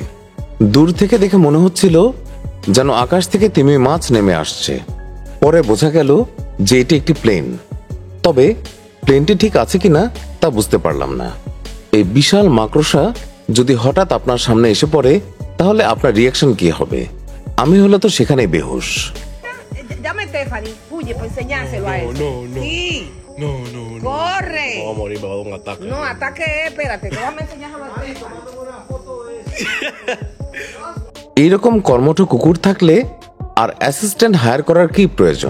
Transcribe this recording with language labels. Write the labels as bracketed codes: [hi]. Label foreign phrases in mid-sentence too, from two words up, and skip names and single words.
[bn] দূর থেকে দেখে মনে হচ্ছিল যেন আকাশ থেকে তিমি মাছ নেমে আসছে। পরে বোঝা গেল যে এটি একটি প্লেন, তবে প্লেনটি ঠিক আছে কিনা তা বুঝতে পারলাম না। এই বিশাল মাকড়সা যদি হঠাৎ আপনার সামনে এসে পড়ে তাহলে আপনার রিয়াকশন কি হবে? আমি হলে তো সেখানেই বেহুশ। [es] Llame a Stephanie, huye para enseñárselo a él. No. Sí. No. Corre. Vamos a morir, me va a dar un ataque. No, ataque, espérate, te vamos a enseñar a Stephanie. [bn] এইরকম কর্মঠ কুকুর থাকলে আর [en] assistant hire [bn] করার কি প্রয়োজন?